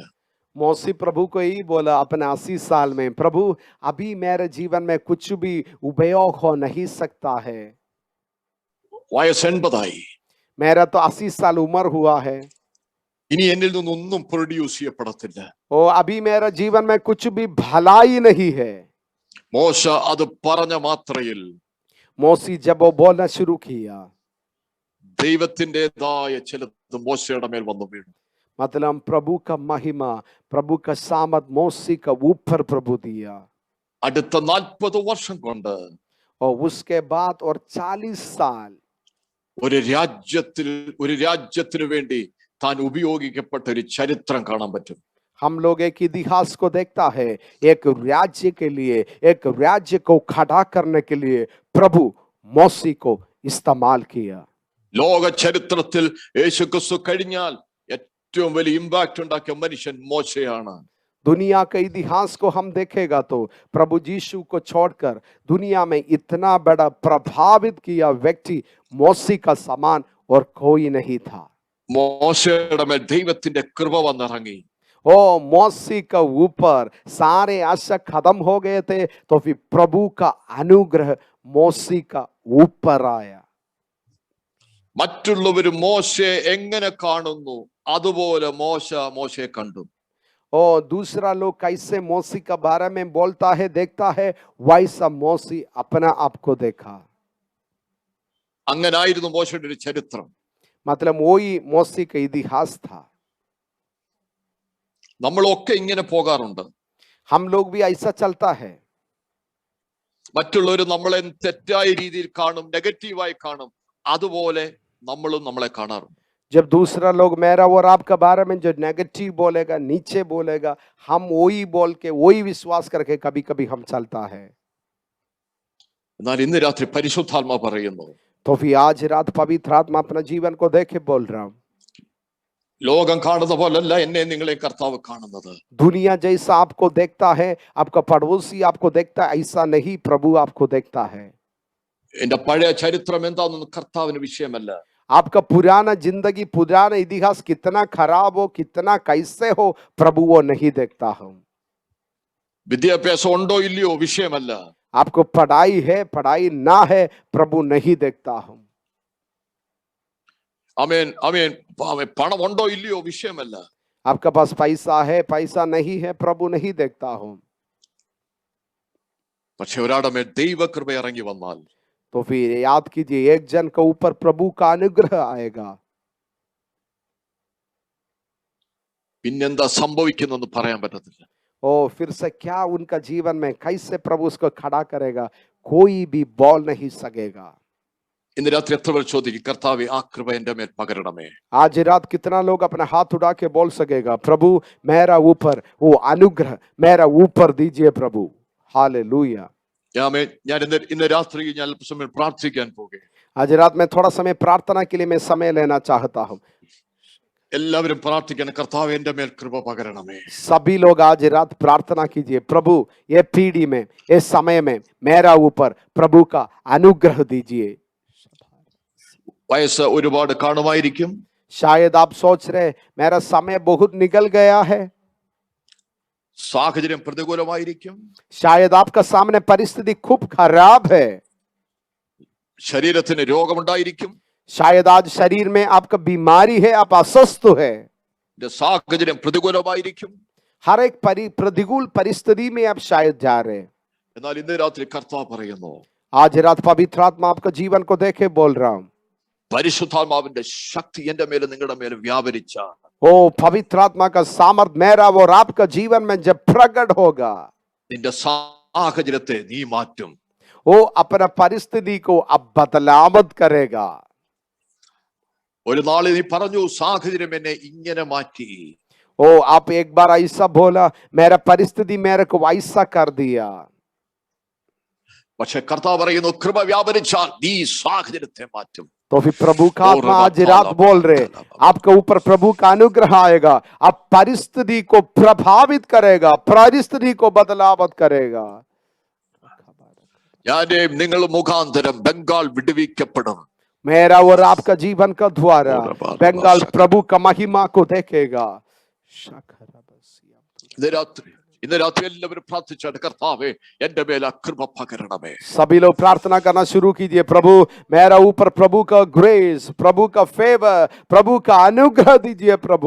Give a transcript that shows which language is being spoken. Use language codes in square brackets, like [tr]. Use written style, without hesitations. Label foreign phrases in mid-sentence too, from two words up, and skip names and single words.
[hi] मौसी प्रभु को यही बोला अपने 80 साल में, प्रभु अभी मेरे जीवन में कुछ भी उपयोग हो नहीं सकता है. [ml] വയസ്സ് 80ആയി. [hi] मेरा तो 80 साल उम्र हुआ है. [ml] ഇനി എന്നിൽ നിന്നൊന്നും പ്രൊഡ്യൂസ് ചെയ്യപ്പെടത്തില്ല. [hi] ओ अभी मेरा जीवन में कुछ भी भलाई नहीं है. [ml] മോശ അത് പറഞ്ഞ മാത്രയിൽ [hi] मौसी जब वो बोलना शुरू किया [ml] ദൈവത്തിൻ്റെതായ ചിലത് മോശയുടെ മേൽ വന്നു വീണു. [hi] मतलब प्रभु का महिमा, प्रभु का सामत मौसी का ऊपर प्रभु दिया. [ml] അടുത്ത 40 വർഷം കൊണ്ട് [hi] और उसके बाद और 40 साल [ml] ഒരു രാജ്യത്തിന് വേണ്ടി താൻ ഉപയോഗിക്കപ്പെട്ട ഒരു ചരിത്രം കാണാൻ പറ്റും. [hi] हम लोग एक इतिहास को देखता है, एक राज्य के लिए, एक राज्य को खड़ा करने के लिए प्रभु मौसी को इस्तेमाल किया। [ml] ലോക ചരിത്രത്തിൽ യേശു ക്രിസ്തു കഴിഞ്ഞാൽ ഏറ്റവും വലിയ ഇമ്പാക്ട് ഉണ്ടാക്കിയ മനുഷ്യൻ മോശയാണ്. [hi] दुनिया के इतिहास को हम देखेगा तो प्रभु यीशु को छोड़कर दुनिया में इतना बड़ा प्रभावित किया व्यक्ति मौसी का समान और कोई नहीं था। [ml] മോശയുടെ മേൽ ദൈവത്തിന്റെ കൃപ വന്നിറങ്ങി. [hi] ओ मौसी का ऊपर सारे आशा खत्म हो गए थे, तो फिर प्रभु का अनुग्रह मौसी का ऊपर आया। [ml] മറ്റുള്ളവർ മോശയെ എങ്ങനെ കാണുന്നു അതുപോലെ മോശയെ കണ്ടു. [hi] और दूसरा लोग कैसे मौसी का बारे में बोलता है, देखता है, वैसा मौसी अपना आप को देखा। [ml] അങ്ങനായിരുന്നു മോശയുടെ ഒരു ചരിത്രം. [hi] मतलब वही मौसी का इतिहास था। [ml] നമ്മളൊക്കെ ഇങ്ങനെ പോകാറുണ്ട്. [hi] हम लोग भी ऐसा चलता है। [ml] മറ്റുള്ളവർ നമ്മളെ തെറ്റായ രീതിയിൽ കാണും, നെഗറ്റീവായി കാണും, അതുപോലെ നമ്മളും നമ്മളെ കാണാറുണ്ട്. [hi] जब दूसरा लोग मेरा और आपका बारे में जो नेगेटिव बोलेगा, नीचे बोलेगा, हम वही बोल के वही विश्वास करके कभी कभी हम चलता है। [ml] എന്നാൽ ഇന്ന് രാത്രി പരിശുദ്ധാത്മാ പറയുന്നു, [hi] तो फिर आज रात पवित्र आत्मा अपना जीवन को देखे बोल रहा हूँ, [ml] ലോകം കാണുന്ന പോലല്ല എന്നെ നിങ്ങളെ കർത്താവ് കാണുന്നത്. [hi] दुनिया जैसा आपको देखता है, आपका पड़ोसी आपको देखता है, ऐसा नहीं प्रभु आपको देखता है। [ml] എന്റെ പഴയ ചരിത്രം എന്താണെന്ന് കർത്താവിന് വിഷയമല്ല. [hi] आपका पुराना जिंदगी, पुराना इतिहास कितना खराब हो, कितना कैसे हो, प्रभु वो नहीं देखता हूँ। [ml] വിദ്യാഭ്യാസം ഉണ്ടോ ഇല്ലയോ വിഷയമല്ല. [hi] आपको पढ़ाई है, पढ़ाई ना है, प्रभु नहीं देखता हूँ। [ml] ആമേൻ ആമേൻ. പണം ഉണ്ടോ ഇല്ലയോ വിഷയമല്ല. [hi] आपका पास पैसा है, पैसा नहीं है, प्रभु नहीं देखता हूँ। [ml] പക്ഷെ ഒരാളുടെ മേൽ ദൈവകൃപ ഇറങ്ങി വന്നാൽ [hi] तो फिर याद कीजिए, एक जन के ऊपर प्रभु का अनुग्रह आएगा, [ml] പിന്നെന്താ സംഭവിക്കുന്നെന്ന് പറയാൻ പറ്റത്തില്ല. [hi] और फिर से क्या उनका जीवन में कैसे प्रभु उसको खड़ा करेगा, कोई भी बोल नहीं सकेगा। [ml] ഇന്ന് രാത്രി എത്ര പേർ ചോദിക്കും, കർത്താവേ ആ കൃപ എന്റെ മേൽ പകരണമേ. [hi] आज रात कितना लोग अपना हाथ उठा के बोल सकेगा, प्रभु मेरा ऊपर वो अनुग्रह मेरा ऊपर दीजिए प्रभु। हालेलुया। [ml] ഞാൻ ഇന്ന് രാത്രി ഞാൻ അല്പസമയം പ്രാർത്ഥിക്കാൻ പോകുകയാണ്. [hi] आज रात में थोड़ा समय प्रार्थना के लिए मैं समय लेना चाहता हूँ। [ml] എല്ലാവരും പ്രാർത്ഥിക്കണം, കർത്താവേ എന്റെ മേൽ കൃപ പകരണമേ. [hi] सभी लोग आज रात प्रार्थना कीजिए, प्रभु ये पीढ़ी में, इस समय में मेरा ऊपर प्रभु का अनुग्रह दीजिए। [ml] വയസ്സ് ഒരുപാട് കാണുമായിരിക്കും. [hi] शायद आप सोच रहे मेरा समय बहुत निकल गया है, [ml] സാഹചര്യം പ്രതികൂലമായിരിക്കും. [hi] शायद आपका सामने परिस्थिति खूब खराब है, [ml] ശരീരത്തിന് രോഗമുണ്ടായിരിക്കും. [hi] शायद आज शरीर में आपका बीमारी है, आप अस्वस्थ है, [ml] സാഹചര്യം പ്രതികൂലമായിരിക്കും. [hi] हर एक प्रतिकूल परिस्थिति में आप शायद जा रहे हैं। [ml] എന്നാൽ ഇന്ന് രാത്രി കർത്താവ് പറയുന്നു, [hi] आज रात पवित्र आत्मा आपका जीवन को देखे बोल रहा हूँ, [ml] പരിശുദ്ധാത്മാവിന്റെ ശക്തി എന്റെ മേലും നിങ്ങളുടെ മേലും വ്യാപരിച്ച [hi] ओ पवित्र आत्मा का सामर्थ मेरा और आपका जीवन में जब प्रकट होगा, [ml] നിന്റെ സാഹചര്യത്തെ നീ മാറ്റും. [hi] वो अपना परिस्थिति को अब बदलावत करेगा। [ml] ഒരു നാളെ നീ പറഞ്ഞു, സാഹചര്യം എന്നെ ഇങ്ങനെ മാറ്റി. [hi] ओ आप एक बार ऐसा बोला, मेरा परिस्थिति मेरे को ऐसा कर दिया, [ml] പക്ഷെ കർത്താവ് പറയുന്നു, കൃപ വ്യാപരിച്ചാൽ നീ സാഹചര്യത്തെ മാറ്റും. [hi] तो फिर प्रभु का आत्मा आज रात बोल रहे, आपके ऊपर प्रभु का अनुग्रह आएगा, आप परिस्थिति को प्रभावित करेगा, परिस्थिति को बदलावत करेगा। [ml] ഞാനെയും നിങ്ങൾ മുഖാന്തരം ബംഗാൾ വിടുവിക്കപ്പെടും. [hi] मेरा और आपका जीवन का द्वारा बंगाल प्रभु का महिमा को देखेगा। [ml] ഇന്ന് രാത്രി എല്ലാവരും പ്രാർത്ഥിച്ചാണ്, കർത്താവേ എന്റെ മേൽ കൃപ പകരണമേ. [hi] सभी लोग प्रार्थना करना शुरू कीजिए, प्रभु मेरा ऊपर प्रभु का ग्रेस, प्रभु का फेवर, प्रभु का अनुग्रह दीजिए प्रभु।